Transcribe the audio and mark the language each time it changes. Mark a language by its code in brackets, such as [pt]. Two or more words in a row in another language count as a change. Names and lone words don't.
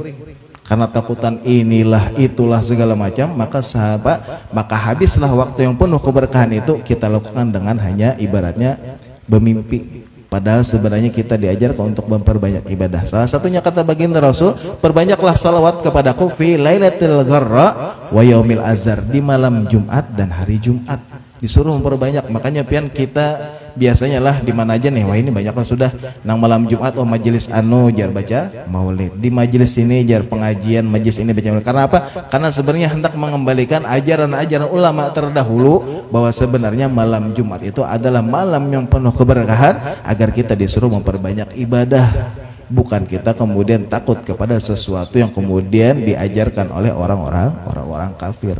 [id] Karena takutan inilah itulah segala macam, maka habislah waktu yang penuh keberkahan itu kita lakukan dengan hanya ibaratnya bermimpi. Padahal sebenarnya kita diajarkan untuk memperbanyak ibadah. Salah satunya kata baginda Rasul, perbanyaklah salawat kepadaku [ar] في الليلة الغراء واليوم الأزهر, [id] di malam Jumat dan hari Jumat. Disuruh memperbanyak. [bjn] Makanya pian kita biasanya lah di mana aja nih, wah ini banyaklah sudah nang malam Jumat, oh majelis anu jar baca maulid, di majelis ini jar pengajian, majelis ini baca maulid. [id] Karena apa? Karena sebenarnya hendak mengembalikan ajaran-ajaran ulama terdahulu bahwa sebenarnya malam Jumat itu adalah malam yang penuh keberkahan, agar kita disuruh memperbanyak ibadah, bukan kita kemudian takut kepada sesuatu yang kemudian diajarkan oleh orang-orang kafir.